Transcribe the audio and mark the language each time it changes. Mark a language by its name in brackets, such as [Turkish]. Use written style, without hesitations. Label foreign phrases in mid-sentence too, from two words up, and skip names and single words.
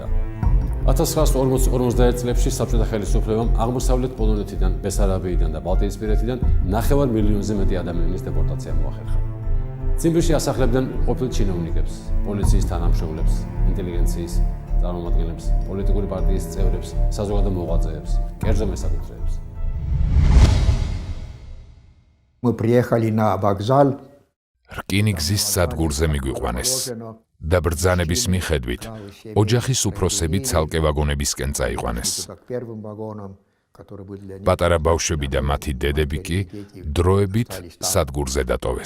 [Georgian] 1940-51 წლებში საბჭოთა ხელისუფლებამ აღმოსავლეთ პოლონეთიდან, ბესარაბიიდან და ბალტიისპირეთიდან 9 მილიონზე მეტი ადამიანის დეპორტაცია მოახერხა. ციმბირში ასახლებდნენ ყოფილ ჩინოვნიკებს, პოლიციის თანამშრომლებს, ინტელიგენციის წარმომადგენლებს, პოლიტიკური პარტიის წევრებს, საზოგადო მოღვაწეებს, კერძო მესაკუთრეებს. [Russian] Мы приехали на вокзал. [Georgian] რკინიგზის სადგურზე მიგვიყვანეს და ბრძანების მიხედვით ოჯახის უფროსები ცალკე ვაგონებისკენ წაიყვანეს. პატარა ბავშვები და მათი დედები კი დროებით სადგურზე დატოვეს.